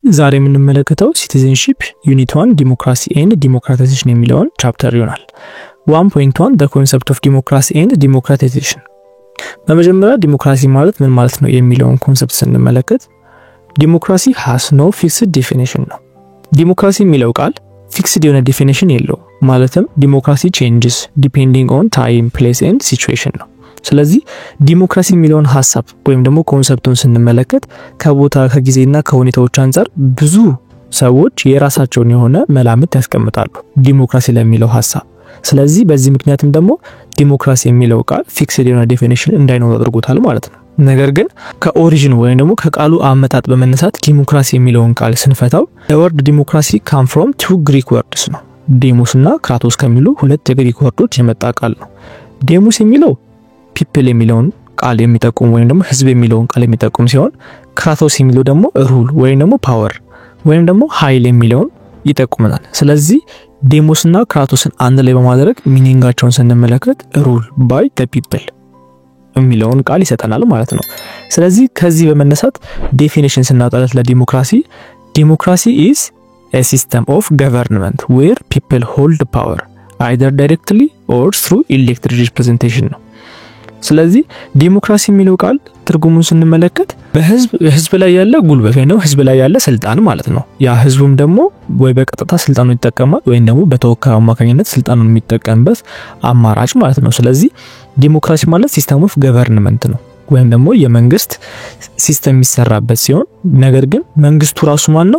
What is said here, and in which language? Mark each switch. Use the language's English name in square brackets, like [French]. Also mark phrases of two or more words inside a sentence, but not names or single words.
[Amharic] ዛሬ የምንመለከተው [English] citizenship unit 1 democracy and democratization [Amharic] የሚለውን ቻፕተር ይሆናል። 1.1 [English] the concept of democracy and democratization። [Amharic] በመጀመሪያ ዲሞክራሲ ማለት ምን ማለት ነው የሚለውን ኮንሰፕት ስንመለከት [English] democracy has no fixed definition [Amharic] ነው። ዲሞክራሲ የሚለው ቃል ፊክስድ የሆነ ዲፊኒሽን የለውም። ማለትም [English] democracy changes depending on time, place and situation [Amharic] ነው። ስለዚህ ዲሞክራሲ የሚለውን ሐሳብ ወይም ደግሞ ኮንሰፕቱን ስንመለከት ከቦታ ከጊዜና ከሁኔታዎች አንፃር ብዙ ሰዎች የራሳቸውን የሆነ መላምት ያስቀምጣሉ ዲሞክራሲ ለሚለው ሐሳብ። ስለዚህ በዚህ ምክንያትም ደግሞ ዲሞክራሲ የሚለው ቃል ፊክስድ የሆነ ዲፊኒሽን እንዳይኖር አድርጎታል ማለት ነው። ነገር ግን ከኦሪጂን ወይም ደግሞ ከቃሉ አመጣጥ በመነሳት ዲሞክራሲ የሚለውን ቃል ስንፈታው [English] the word democracy come from two Greek words [Amharic] ነው። ዴሞስ እና ክራቶስ ከሚሉ ሁለት የግሪክ ወርዶች የመጣ ቃል ነው። ዴሞስ የሚለው people የሚለውን ቃል የሚጠቁም ወይም ደግሞ ህዝብ የሚለውን ቃል የሚጠቁም ሲሆን ክራቶስ የሚለው ደግሞ ሩል ወይም ደግሞ ፓወር ወይም ደግሞ ኃይል የሚለውን ይጠቁመናል። ስለዚህ ዴሞስ እና ክራቶስን አንድ ላይ በማድረግ ሚኒንጋቸውን ስንመለከት [English] rule by the people [Amharic] የሚለውን ቃል ይሰጠናል ማለት ነው። ስለዚህ ከዚህ በመነሳት ዴፊኒሽን ስናወጣለት ለዲሞክራሲ [English] democracy is a system of government where people hold power either directly or through elected representation [Amharic] ነው። ስለዚህ ዲሞክራሲ የሚለው ቃል ትርጉሙን ስንመለከት በህዝብ ላይ ያለ ጉልበት ነው፣ ህዝብ ላይ ያለ ስልጣን ማለት ነው። ያ ህዝቡም ደግሞ ወይ በቀጥታ ስልጣኑን ይጠቀማል ወይም ደግሞ በተወካዩ አማካኝነት ስልጣኑን የሚጠቀምበት አማራጭ ማለት ነው። ስለዚህ ዲሞክራሲ ማለት [English] system of government [Amharic] ነው ወይም ደግሞ የመንግስት ሲስተም የሚሰራበት ሲሆን ነገር ግን መንግስቱ ራሱ ማን ነው?